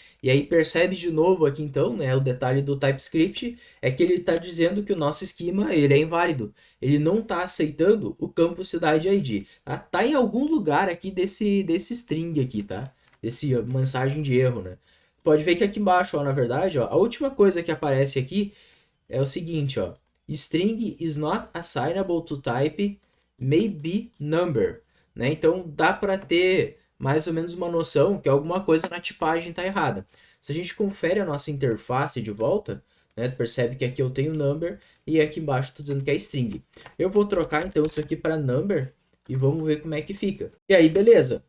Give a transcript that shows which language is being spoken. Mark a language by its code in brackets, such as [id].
[pt] E aí percebe de novo aqui então, né, o detalhe do TypeScript é que ele está dizendo que o nosso esquema ele é inválido. Ele não está aceitando o campo cidade ID. Tá em algum lugar aqui desse string aqui, tá? Desse mensagem de erro, né? Pode ver que aqui embaixo, ó, na verdade, ó, a última coisa que aparece aqui é o seguinte, ó. [en] String is not assignable to type may be number, né? [pt] Então dá para ter mais ou menos uma noção que alguma coisa na tipagem está errada. Se a gente confere a nossa interface de volta, né, tu percebe que aqui eu tenho number e aqui embaixo estou dizendo que é string. Eu vou trocar então isso aqui para number e vamos ver como é que fica. E aí, beleza.